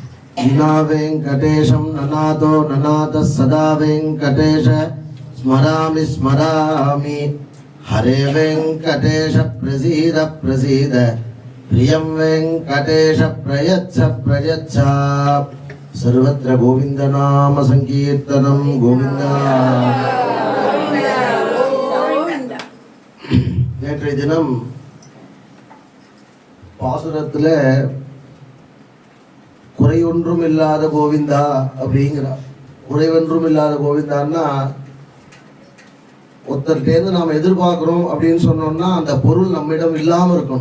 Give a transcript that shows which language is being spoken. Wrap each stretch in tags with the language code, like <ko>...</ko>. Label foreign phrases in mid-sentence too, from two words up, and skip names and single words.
<sa>विना वेङ्कटेशं ननादो ननादः सदा वेङ्कटेश स्मरामि स्मरामि हरे वेङ्कटेश प्रसीद प्रसीद प्रियं वेङ्कटेश प्रयच्छ प्रयच्छ सर्वत्र गोविन्दनाम संकीर्तनं गोविन्द</sa> <ta>நேற்றைய தினம் பாசுரத்தில் குறையொன்றும் இல்லாத கோவிந்தா அப்படிங்கிறார். குறைவொன்றும் இல்லாத கோவிந்தான்னா ஒருத்தர்கிட்டேருந்து நாம் எதிர்பார்க்குறோம் அப்படின்னு சொன்னோம்னா அந்த பொருள் நம்மிடம் இல்லாமல் இருக்கணும்.</ta>